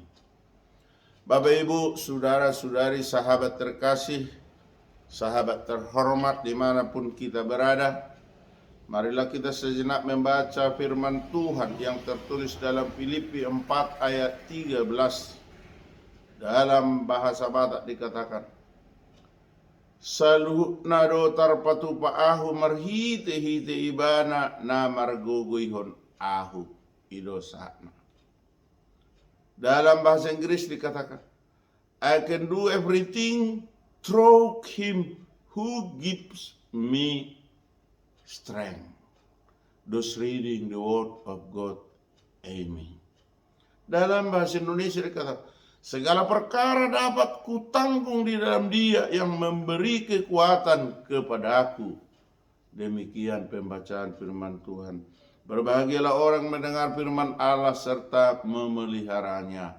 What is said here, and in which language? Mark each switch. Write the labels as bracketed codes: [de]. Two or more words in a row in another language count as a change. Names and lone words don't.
[id] Bapak Ibu, saudara-saudari, sahabat terkasih, sahabat terhormat dimanapun kita berada, marilah kita sejenak membaca firman Tuhan yang tertulis dalam Filipi 4 ayat 13. Dalam bahasa Batak dikatakan, [bbc] saluhna do tarpatu pa ahu marhite-hite ibana na margogoyhon ahu idosana. [id] Dalam bahasa Inggris dikatakan, [en] I can do everything through Him who gives me strength. Those reading the word of God. Amen. [id] Dalam bahasa Indonesia dikatakan, segala perkara dapat kutanggung di dalam Dia yang memberi kekuatan kepada aku. Demikian pembacaan firman Tuhan. Berbahagialah orang mendengar firman Allah serta memeliharanya.